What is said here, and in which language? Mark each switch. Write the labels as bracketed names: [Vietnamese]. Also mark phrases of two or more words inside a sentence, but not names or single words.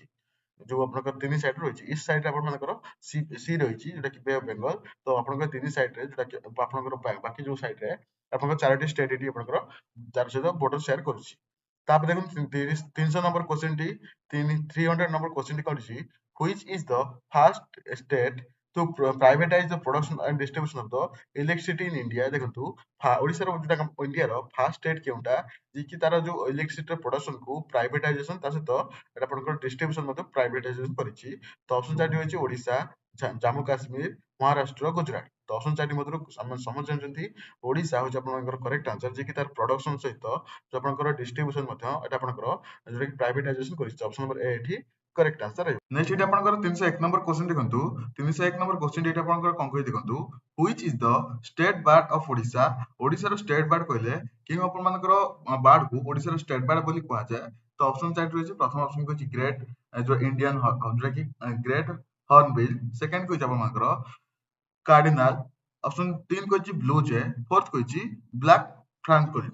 [Odia] ଯୋଉ ଆପଣଙ୍କର ତିନି ସାଇଡ ରହିଛି, [English] east side [Odia] ଆପଣମାନଙ୍କର ସି ରହିଛି ଯୋଉଟା କି ବେ ଅଫ ବେଙ୍ଗଲ। ତ ଆପଣଙ୍କର ତିନି ସାଇଡରେ ଯୋଉଟା କି ଆପଣଙ୍କର ବାକି ଯୋଉ ସାଇଡରେ ଆପଣଙ୍କର ଚାରୋଟି ଷ୍ଟେଟ୍ ଏଠି ଆପଣଙ୍କର ତାର ସହିତ [English] border share [Odia] କରୁଛି। ତାପରେ ଦେଖନ୍ତୁ 300 ନମ୍ବର କ୍ୱେଶ୍ଚନ ଟି 300 ନମ୍ବର କ୍ୱେଶ୍ଚନ ଟି କରୁଛି [English] which is the first state to privatize the production and distribution of the electricity in India। [Odia] ଦେଖନ୍ତୁ ଓଡିଶାର ଯୋଉଟା ଇଣ୍ଡିଆର [English] first state [Odia] କେଉଁଟା ଯିଏକି ତାର ଯୋଉ ଇଲେକ୍ଟ୍ରିସିଟିର ପ୍ରଡକ୍ସନ କୁ ପ୍ରାଇଭେଟାଇଜେସନ ତା ସହିତ ଏଟା ଆପଣଙ୍କର ଡିଷ୍ଟ୍ରିବ୍ୟୁସନ ମଧ୍ୟ ପ୍ରାଇଭେଟାଇଜେସନ କରିଛି। ତ ଅପସନ ଚାରିଟି ହେଉଛି ଓଡିଶା, ଜାମ୍ମୁ କାଶ୍ମୀର, ମହାରାଷ୍ଟ୍ର, ଗୁଜରାଟ। ତ ଅପସନ ଚାରିଟି ମଧ୍ୟରୁ ସମସ୍ତେ ଜାଣିଛନ୍ତି ଓଡିଶା ହଉଛି ଆପଣଙ୍କର [English] correct answer, [Odia] ଯିଏକି ତାର ପ୍ରଡକ୍ସନ ସହିତ ଯୋଉ ଆପଣଙ୍କର ଡିଷ୍ଟ୍ରିବ୍ୟୁସନ ମଧ୍ୟ ଏଟା ଆପଣଙ୍କର ଯୋଉଟା କି ପ୍ରାଇଭେଟାଇଜେସନ କରିଛି। [English] option number A [Odia] ଏଠି [English] correct answer [Odia] ରହିବ। ନେକ୍ସଟ ଏଠି ଆପଣଙ୍କର 301 [English] number question [Odia] ଦେଖନ୍ତୁ। 301 [English] number question [Odia] ଏଠି ଆପଣଙ୍କର କଣ କହିଛି ଦେଖନ୍ତୁ [English] which is the state bird of [Odia] ଓଡିଶା। ଓଡିଶାର [English] state bird [Odia] କହିଲେ କେଉଁ ଆପଣମାନଙ୍କର ବାର୍ଡ କୁ ଓଡିଶାର [English] state bird [Odia] ବୋଲି କୁହାଯାଏ। ତ ଅପସନ ଚାରିଟି ରହିଛି। ପ୍ରଥମ ଅପସନ କହିଛି ଗ୍ରେଟ୍ ଯୋଉ ଇଣ୍ଡିଆନ ଯୋଉଟା କି ଗ୍ରେଟ୍ ହର୍ନବିଲ୍। ସେକେଣ୍ଡ କହିଛି ଆପଣମାନଙ୍କର କାର୍ଡିନାଲ। ଅପସନ 3 କହିଛି ବ୍ଲୁ ଜେ। ଫୋର୍ଥ କହିଛି ବ୍ଲାକ୍ ଫ୍ରାଙ୍କୋଲିନ୍।